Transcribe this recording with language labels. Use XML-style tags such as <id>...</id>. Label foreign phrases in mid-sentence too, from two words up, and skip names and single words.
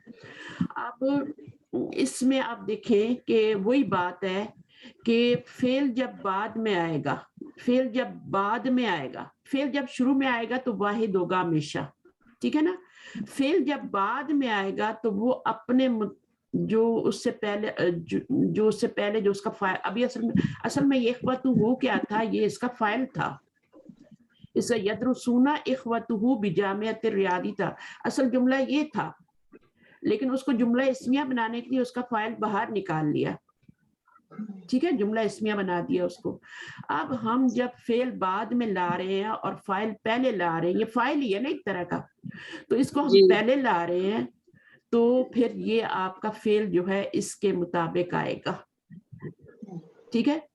<ur>اب اس میں آپ دیکھیں کہ وہی بات ہے کہ فعل جب بعد میں آئے گا، فعل جب بعد میں آئے گا، فعل جب شروع میں آئے گا تو واحد ہوگا ہمیشہ، ٹھیک ہے نا. فعل جب بعد میں آئے گا تو وہ اپنے جو اس سے پہلے جو اس کا فائل، ابھی اصل میں یہ اخوتہ ہو کیا تھا؟ یہ اس کا فائل تھا، اس کا</ur> <ar>یدرسون اخوتہ بجامعۃ الریاضی</ar> <ur>تھا، اصل جملہ یہ تھا، لیکن اس کو جملہ اسمیہ بنانے کے لیے اس کا فائل باہر نکال لیا، ٹھیک ہے، جملہ اسمیہ بنا دیا اس کو. اب ہم جب فعل بعد میں لا رہے ہیں اور فائل پہلے لا رہے ہیں، یہ فائل ہی ہے نا ایک طرح کا، تو اس کو ہم پہلے لا رہے ہیں، تو پھر یہ آپ کا فعل جو ہے اس کے مطابق آئے گا، ٹھیک ہے.</ur>